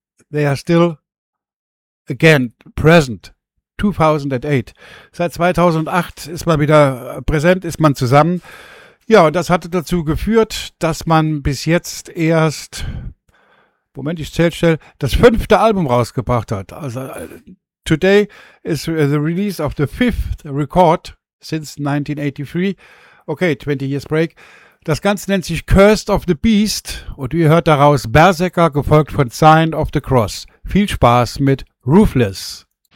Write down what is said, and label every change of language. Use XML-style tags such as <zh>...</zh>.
<en>They are still again present. 2008.</en> <de>Seit 2008 ist man wieder präsent, ist man zusammen. Ja, und das hatte dazu geführt, dass man bis jetzt erst, Moment, ich zähl schnell, das fünfte Album rausgebracht hat.</de> <en>Also, today is the release of the fifth record since 1983. Okay, 20 years break.</en> <de>Das Ganze nennt sich Cursed of the Beast und ihr hört daraus Berserker, gefolgt von Sign of the Cross. Viel Spaß mit Ruthless.</de>